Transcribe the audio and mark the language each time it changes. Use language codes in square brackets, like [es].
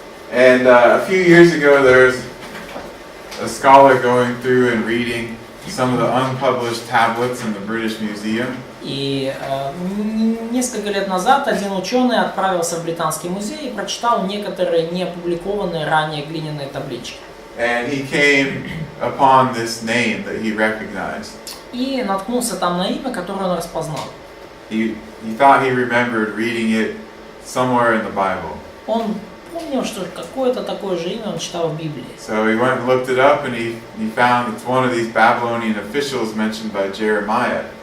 [en] And a few years ago there was a scholar going through and reading some of the unpublished tablets in the British Museum. [ru] И несколько лет назад один ученый отправился в Британский музей и прочитал некоторые не опубликованные ранее глиняные таблички. [en] And he came upon this name that he recognized. [ru] И наткнулся там на имя, которое он распознал. [en] He thought he remembered reading it somewhere in the Bible. [ru] Он помнил, что какое-то такое же имя он читал в Библии. [en] So he went and looked it up and he found it's one of these Babylonian officials mentioned by Jeremiah.